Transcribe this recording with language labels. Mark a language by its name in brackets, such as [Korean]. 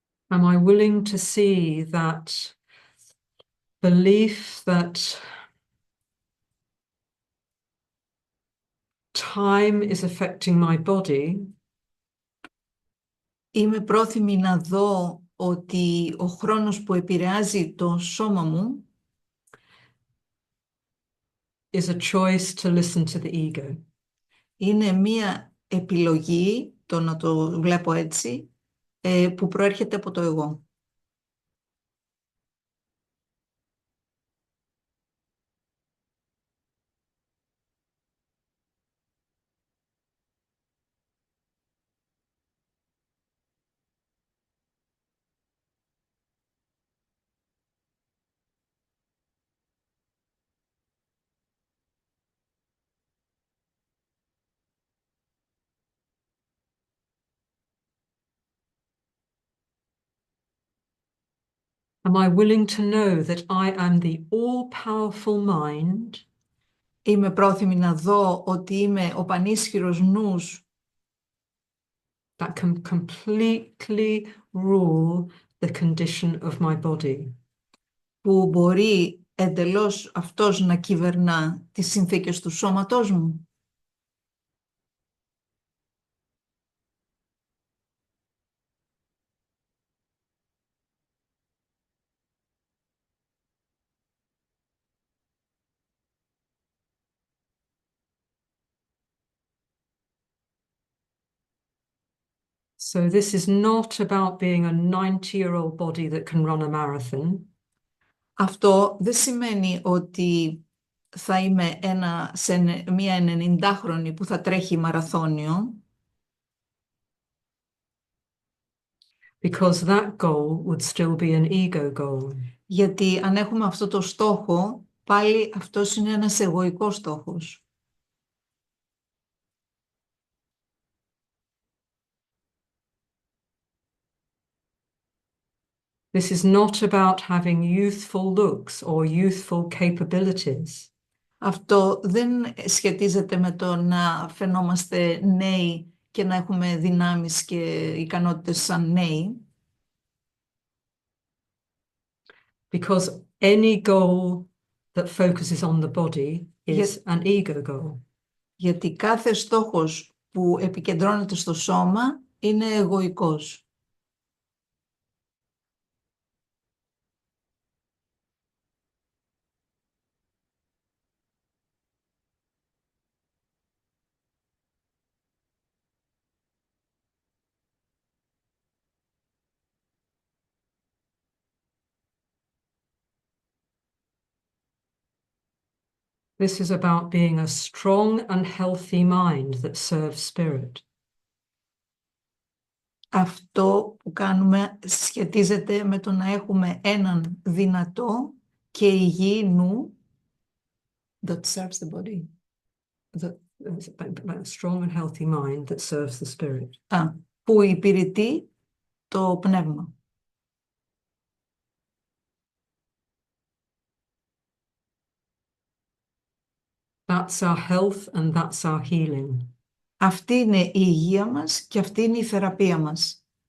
[English] Am I willing to see that belief that time is affecting my body [Greek] Είμαι πρόθυμη να δω ότι ο χρόνος που επηρεάζει το σώμα μου [English] is a choice to listen to the ego. [Greek] είναι μία επιλογή, το να το βλέπω έτσι, που προέρχεται από το εγώ. [English] Am I willing to know that I am the all-powerful mind [Greek] Είμαι πρόθυμη να δω ότι είμαι ο πανίσχυρος νους [English] that can completely rule the condition of my body? [Greek] που μπορεί εντελώς αυτός να κυβερνά τις συνθήκες του σώματός μου. [English] So this is not about being a 90-year-old body that can run a marathon. [Greek] Αυτό δεν σημαίνει ότι θα είμαι μια 90χρονη που θα τρέχει μαραθώνιο, [English] because that goal would still be an ego goal. [Greek] γιατί αν έχουμε αυτό το στόχο, πάλι αυτός είναι ένας εγωικός στόχος. [English] This is not about having youthful looks or youthful capabilities. [Greek] Αυτό δεν σχετίζεται με το να φαινόμαστε νέοι και να έχουμε δυνάμεις και ικανότητες σαν νέοι. [English] Because any goal that focuses on the body is an ego goal. [Greek] Γιατί κάθε στόχος που επικεντρώνεται στο σώμα είναι εγωικός. [English] This is about being a strong and healthy mind that serves spirit. [Greek] Αυτό που κάνουμε σχετίζεται με το να έχουμε έναν δυνατό και υγιή νου [English] that serves the body. A strong and healthy mind that serves the spirit. [Greek] Που υπηρετεί το πνεύμα. [English] That's our health and that's our healing. [Greek] Αυτή είναι η υγεία μας και αυτή είναι η θεραπεία μας.